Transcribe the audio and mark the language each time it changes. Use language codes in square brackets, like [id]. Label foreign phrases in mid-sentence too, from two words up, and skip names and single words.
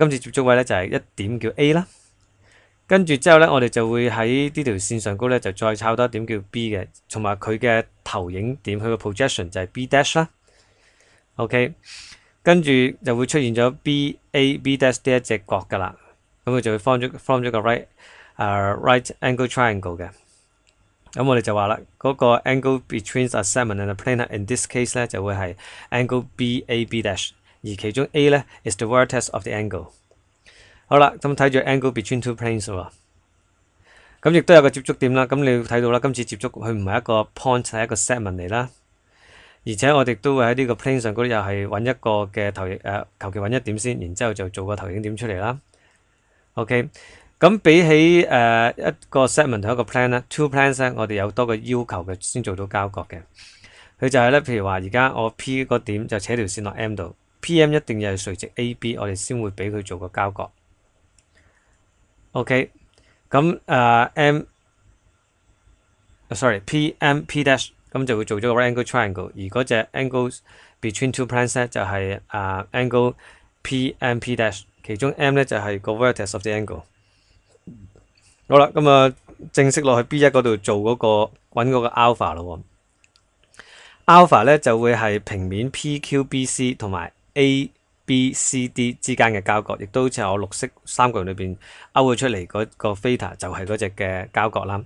[yue] 今次接觸位咧就係一點叫 A 啦，跟住之後咧我哋就會喺呢條線上高咧就再抄多一點叫 B 嘅，同埋佢嘅投影點，佢嘅 projection 就係 B dash 啦。OK， 跟住就會出現咗 B dash 呢一隻角噶啦，咁佢就會 form 咗個 [en] right angle triangle [yue] 嘅。咁我哋就話啦，嗰個 [en] angle between a segment and a plane in this case [yue] 咧就會係 angle BAB dash， 而其中 A 咧 [en] is the vertex of the angle。 [yue] 好啦，咁睇住 [en] angle between two planes [yue] 喎，咁亦都有個接觸點啦。咁你要睇到啦，今次接觸佢唔係一個 point， 係一個 segment 嚟啦。而且我哋都會喺呢個 plane 上嗰啲又係揾一個嘅投影求其揾一點先，然之後就做個投影點出嚟啦。OK。咁比起一個 segment 同一個 plane 咧 ， [en] two planes [yue] 咧，我哋有多個要求嘅先做到交角嘅。佢就係咧，譬如話而家我 P 個點就扯條線落 M 度 ，PM 一定要係垂直 AB， 我哋先會俾佢做個交角。OK， 咁PM P dash 咁就會做咗個 [en] angle triangle， [yue] 而嗰隻 [en] angle between two planes [yue] 咧就係 angle PM P dash，其中 M 咧就係個 [en] vertex of the angle。 [yue] 好啦，咁正式落去 B1 嗰度做嗰個揾嗰個 alpha 咯。alpha 咧就會係平面 PQBC 同埋 ABCD 之間嘅交角，亦都好似我綠色三角形裏邊勾咗出嚟嗰個 theta 就係嗰隻嘅交角啦。